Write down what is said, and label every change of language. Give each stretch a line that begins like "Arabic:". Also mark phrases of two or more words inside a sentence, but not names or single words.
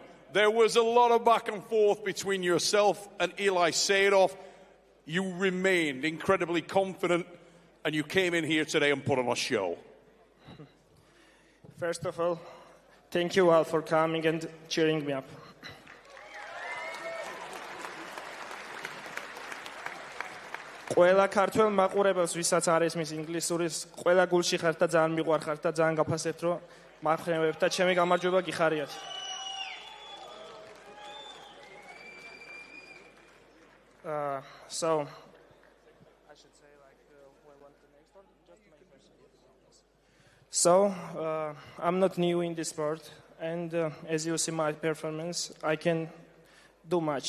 English: There was a lot of back and forth between yourself and Eli Saidov. You remained incredibly confident, and you came in here today and put on a show. First of all, thank you all for coming and cheering me up.
Georgian: ყველა ქართველ მაყურებელს, ვისაც არ ესმის ინგლისურის, ყველა გულში ხართ და ძალიან მიყვარხართ და ძალიან გაფასებთ, რომ მახრევებთ და ჩემი გამარჯვება გიხარიათ.
English: So I should say So I'm not new in this sport, and as you see my performance, I can do much.